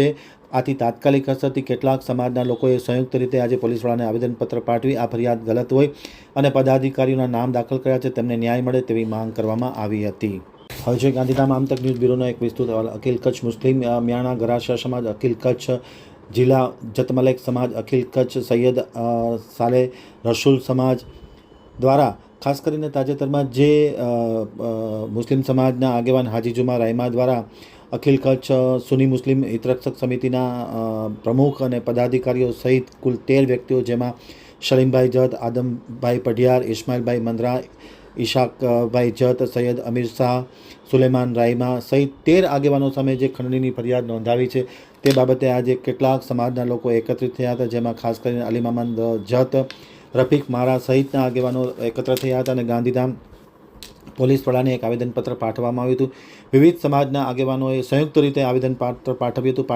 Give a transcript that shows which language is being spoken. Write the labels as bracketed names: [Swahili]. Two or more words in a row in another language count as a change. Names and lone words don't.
[Gujarati] આથી તાત્કાલિક અસરથી કેટલાક સમાજના લોકોએ સંયુક્ત રીતે આજે પોલીસવાળાને આવેદનપત્ર પાઠવી આ ફરિયાદ ગલત હોય અને પદાધિકારીઓના નામ દાખલ કર્યા છે, તેમને ન્યાય મળે તેવી માંગ કરવામાં આવી હતી। હવે જોઈએ ગાંધીધામ આમતક ન્યૂઝ બ્યુરોનો એક વિસ્તૃત અહેવાલ। અખિલ કચ્છ મુસ્લિમ મિયાણા ગરાસિયા સમાજ, અખિલ કચ્છ જિલ્લા જતમલેક સમાજ, અખિલ કચ્છ સૈયદ સાલે રસૂલ સમાજ દ્વારા ખાસ કરીને તાજેતરમાં જે મુસ્લિમ સમાજના આગેવાન હાજી જુમા રહમા દ્વારા અખિલ કચ્છ સુન્ની મુસ્લિમ હિતરક્ષક સમિતિના પ્રમુખ અને પદાધિકારીઓ સહિત કુલ 13 વ્યક્તિઓ જેમાં સલીમભાઈ જત, આદમભાઈ પઢિયાર, ઇસ્માઇલભાઈ મંદ્રા, ઈશાકભાઈ જત, સૈયદ અમીર શાહ, સુલેમાન રાઈમા સહિત 13 આગેવાનો સામે જે ખંડણીની ફરિયાદ નોંધાવી છે તે બાબતે આજે કેટલાક સમાજના લોકો એકત્રિત થયા હતા, જેમાં ખાસ કરીને અલી મામદ જત, રફીક મારા સહિતના આગેવાનો એકત્ર થયા હતા અને ગાંધીધામ પોલીસ વડાને એક આવેદનપત્ર પાઠવવામાં આવ્યું હતું। વિવિધ સમાજના આગેવાનોએ સંયુક્ત રીતે આવેદનપત્ર પાઠવ્યું હતું।